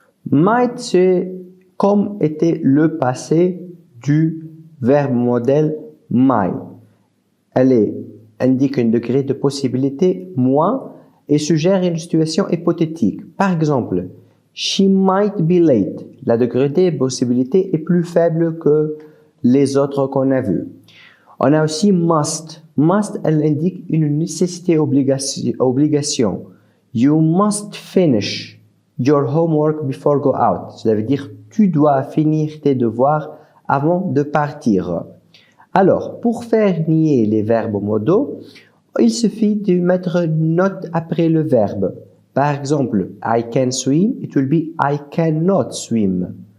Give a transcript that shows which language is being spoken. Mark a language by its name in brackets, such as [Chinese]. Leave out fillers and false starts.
[French] Might, c'est comme était le passé du verbe modèle might. Elle indique un degré de possibilité moins et suggère une situation hypothétique. Par exemple, [English] she might be late. [French] La degré de possibilité est plus faible que les autres qu'on a vus. On a aussi must. Must, elle indique une nécessité obligation. [English] You must finish your homework before go out. [French] Ça veut dire tu dois finir tes devoirs avant de partir. Alors, pour faire nier les verbes modaux, il suffit de mettre une note après le verbe. Par exemple, [English] I can swim, it will be I cannot swim.